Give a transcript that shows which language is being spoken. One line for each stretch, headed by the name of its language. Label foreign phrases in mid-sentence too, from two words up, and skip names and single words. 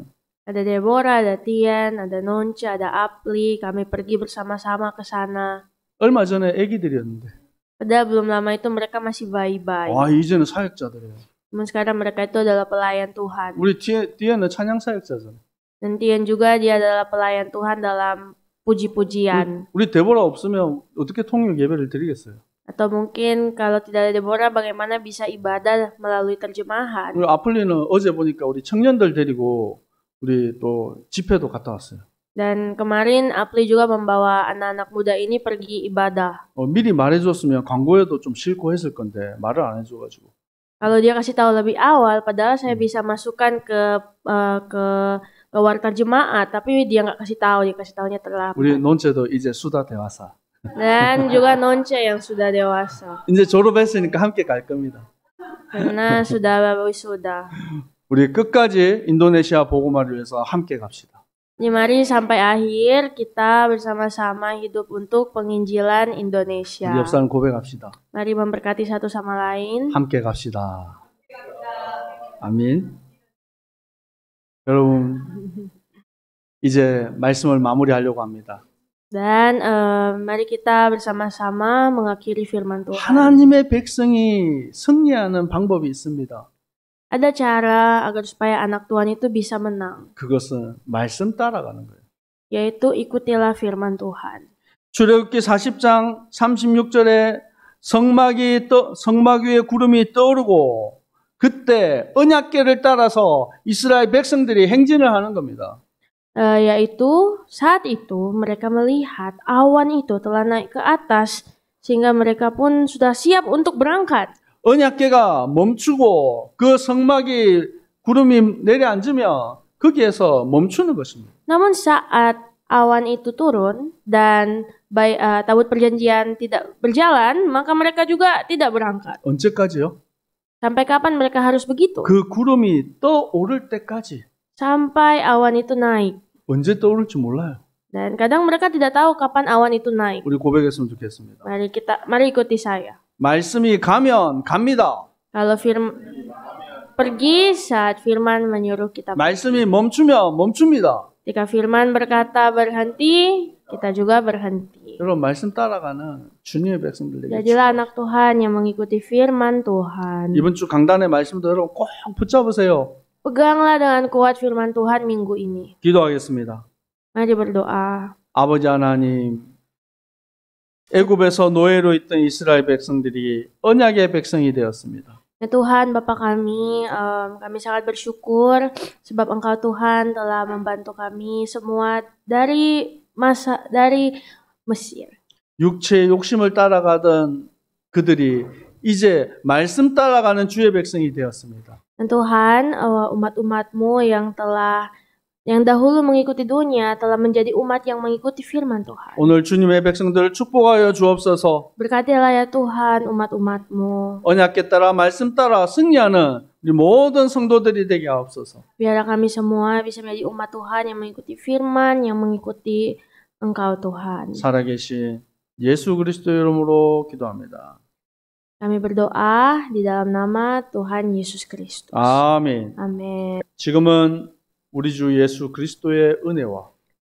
Indonesian: Ada Deborah, ada Tian, ada Nonce, ada Apli. Kami pergi bersama-sama ke sana.
Korean: 얼마 전에 애기들이었는데
Indonesian: Padahal belum lama itu mereka masih bayi-bayi.
Korean: 와 이제는 사역자들이에요.
Indonesian: Namun sekarang mereka itu adalah pelayan Tuhan.
Korean: 우리 디엔은 찬양 사역자잖아요.
Indonesian: Dan Tian juga dia adalah pelayan Tuhan dalam puji-pujian.
Korean: 우리 데보라 없으면 어떻게 통역 예배를 드리겠어요?
Indonesian: Atau mungkin kalau tidak ada Deborah, bagaimana bisa ibadah melalui terjemahan?
Korean: 우리 아플리는 어제 보니까 우리 청년들 데리고 우리 또 집회도 갔다 왔어요.
Indonesian: Dan kemarin Apli juga membawa anak-anak muda ini pergi ibadah.
Korean: 미리 말해줬으면 광고에도 좀 싣고 했을 건데 말을 안 해줘가지고.
Indonesian: Kalau dia kasih tahu lebih awal, padahal saya bisa masukkan ke warta jemaat, tapi dia nggak kasih tahu, dia kasih tahunya terlambat.
Korean: 우리 논체도 이제 수다 대화사.
Indonesian: Dan juga Nonce yang sudah dewasa,
Korean: 이제 졸업했으니까 함께 갈 겁니다.
Indonesian: karena sudah wisuda.
Korean: 우리 끝까지 인도네시아 복음화를 위해서 함께 갑시다.
Indonesian: Jadi mari sampai akhir kita bersama-sama hidup untuk penginjilan Indonesia.
Korean: 우리 옆 사람 고백합시다.
Indonesian: Mari memberkati satu sama lain.
Korean: 함께 갑시다. 아멘. 여러분, 이제 말씀을 마무리하려고 합니다.
Indonesian: Dan mari kita bersama-sama mengakhiri firman Tuhan.
Korean: 하나님의 백성이 승리하는 방법이 있습니다.
Indonesian: Ada cara agar supaya anak Tuhan itu bisa menang,
Korean: 그것은 말씀 따라가는 거예요.
Indonesian: yaitu ikutilah firman Tuhan.
Korean: 출애굽기 40장 36절에 성막 위에 구름이 떠오르고 그때 언약궤를 따라서 이스라엘 백성들이 행진을 하는 겁니다.
Indonesian: Yaitu saat itu mereka melihat awan itu telah naik ke atas sehingga mereka pun sudah siap untuk berangkat.
Korean: 언약궤가 멈추고 그 성막이 구름이 내려앉으면 거기에서 멈추는 것입니다.
Indonesian: Namun saat awan itu turun dan tabut perjanjian tidak berjalan, maka mereka juga tidak berangkat.
Korean: 언제까지요?
Indonesian: Sampai kapan mereka harus begitu?
Korean: 그 구름이 떠오를 때까지.
Indonesian: Sampai awan itu naik.
Korean: 언제 떠오를지 몰라요.
Indonesian: Dan kadang mereka tidak tahu kapan awan itu naik.
Korean: 우리 고백했으면 좋겠습니다.
Indonesian: Mari ikuti saya.
Korean: 말씀이 가면 갑니다.
Indonesian: Kalau pergi saat firman menyuruh kita.
Korean: 말씀이 멈추면 멈춥니다.
Indonesian: Jika firman berkata berhenti, kita juga berhenti.
Korean: 여러분 말씀 따라가는 주님의 백성들 되겠죠.
Indonesian: Jadilah anak Tuhan yang mengikuti firman Tuhan.
Korean: 이번 주 강단의 말씀도 여러분 꼭 붙잡으세요.
Indonesian: Peganglah dengan kuat firman Tuhan minggu ini.
Korean: 기도하겠습니다.
Indonesian: Mari berdoa.
Korean: 아버지 하나님, 애굽에서 노예로 있던 이스라엘 백성들이 언약의 백성이 되었습니다.
Indonesian: Ya Tuhan, Bapa kami sangat bersyukur sebab Engkau Tuhan telah membantu kami semua dari Mesir.
Korean: 육체의 욕심을 따라가던 그들이 이제 말씀 따라가는 주의 백성이 되었습니다.
Indonesian: Dan Tuhan, umat-umat-Mu yang dahulu mengikuti dunia telah menjadi umat yang mengikuti firman Tuhan.
Korean: 오늘 주님의 백성들을 축복하여 주옵소서.
Indonesian: Berkatilah ya Tuhan umat-umat-Mu.
Korean: 언약궤 따라 말씀 따라 승리하는 우리 모든 성도들이 되게 하옵소서.
Indonesian: Biarlah kami semua bisa menjadi umat Tuhan yang mengikuti firman, yang mengikuti Engkau Tuhan.
Korean: 살아계신 예수 그리스도의 이름으로 기도합니다.
Indonesian: Kami berdoa di dalam nama Tuhan Yesus Kristus.
Korean: 아멘.
Indonesian: Amin.
Korean: 지금은 우리 주 예수 그리스도의 은혜와